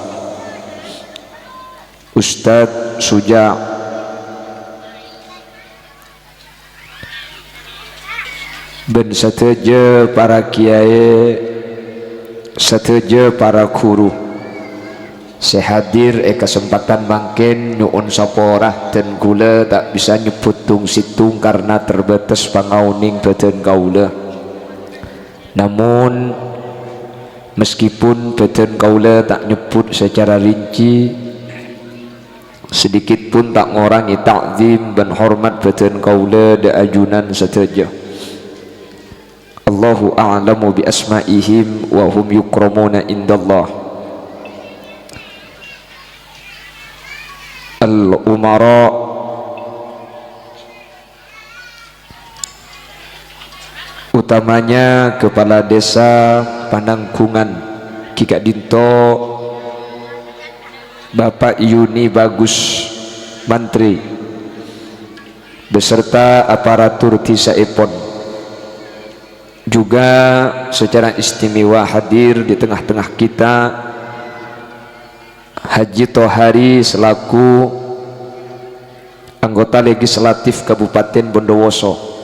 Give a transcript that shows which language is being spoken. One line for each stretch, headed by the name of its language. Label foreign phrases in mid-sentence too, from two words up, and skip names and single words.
Madurese: Ustadz Suja, ben sateja para kiai, sateja para guru sehadir kesempatan mangken nyuun saporah dan kula tak bisa nyebut tung situng karena terbatas pangauning badan kaula.
Indonesian: Namun meskipun
Madurese: badan kaula tak nyebut
Indonesian: secara rinci, sedikit pun tak ngorangi takzim dan hormat
Madurese: badan kaula da ajunan sateja.
Arabic: Allahu a'lamu bi asma'ihim wa hum yukramuna indallah.
Indonesian: Al-umara, utamanya kepala desa Panangkungan Kika Dinto, Bapak Yuni Bagus Mantri, beserta aparatur Tisaipon, juga secara istimewa hadir di tengah-tengah kita Haji Tohari selaku anggota legislatif Kabupaten Bondowoso,